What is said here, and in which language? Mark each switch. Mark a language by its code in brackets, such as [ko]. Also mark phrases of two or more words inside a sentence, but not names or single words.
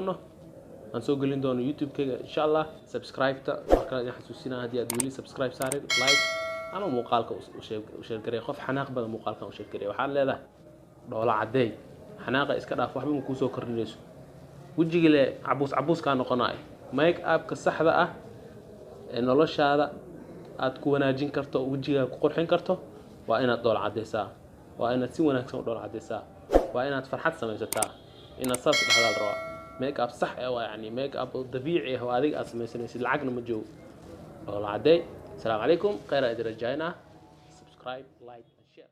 [so] gelin doono YouTube-kayga [ar] إن شاء الله [so] subscribe-ta marka aan xasuusinaa haddii aad weli subscribe saarin like ama muuqaalka u share garay qof xanaaq badan muuqaalkan u share garay waxaan leedahay dhool cadeey xanaaqa iska dhaaf waxba ma ku soo kordhinayso wejiga le cabus ka noqonay [en] make up [so] ka saxda ah ee noloshaada aad ku wanaajin karto wejiga ku qurxin karto waa inaad dhool cadeysaa waa inaad si wanaagsan u dhool cadeysaa waa inaad farxad samaysataa inaad saas dhaxal raaw [en] make up [so] sax ah waa yani [en] make up [so] dabiici ah oo adiga aad samaysanaysid lacagna ma joogo dhool cadeey [ar] السلام عليكم [so] khayr idin rajaynaa [en] subscribe like